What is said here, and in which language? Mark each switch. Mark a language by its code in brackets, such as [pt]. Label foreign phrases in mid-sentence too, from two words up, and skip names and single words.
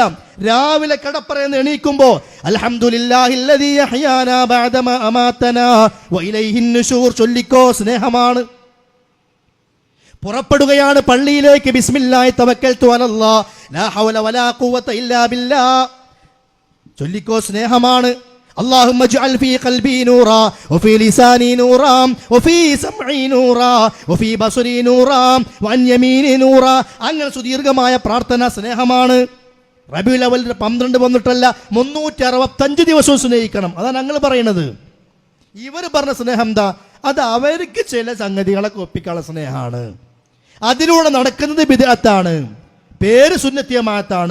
[ml] രാവിലെ കിടപ്പറയെന്ന് എണീക്കുമ്പോൾ [ar] الحمد لله الذي أحيانا بعدما أماتنا وإليه النشور [ml] ചൊല്ലിക്കോ, സ്നേഹമാണ്. പുറപ്പെടുകയാണ് പള്ളിയിലേക്ക്, [ar] بسم الله توكلت على الله لا حول ولا قوة إلا بالله [ml] ചൊല്ലിക്കോ, സ്നേഹമാണ്. [ar] اللهم اجعل في قلبي نورا وفي لساني نورا وفي سمعي نورا وفي بصري نورا وعن يميني نورا. [ml] അങ്ങനെ സുദീർഘമായ പ്രാർത്ഥന സ്നേഹമാണ്. റബീഉൽ അവ്വൽ 12 വന്നിട്ടല്ല, 365 ദിവസവും സ്നേഹിക്കണം. അതാണ് ഞങ്ങൾ പറയുന്നത്. ഇവർ പറഞ്ഞ സ്നേഹം എന്താ? അത് അവർക്ക് ചില സംഗതികളൊക്കെ ഒപ്പിക്കാനുള്ള സ്നേഹമാണ്. അതിലൂടെ നടക്കുന്നത് ബിദ്അത്താണ്, പേര് സുന്നത്തിയമാത്താണ്.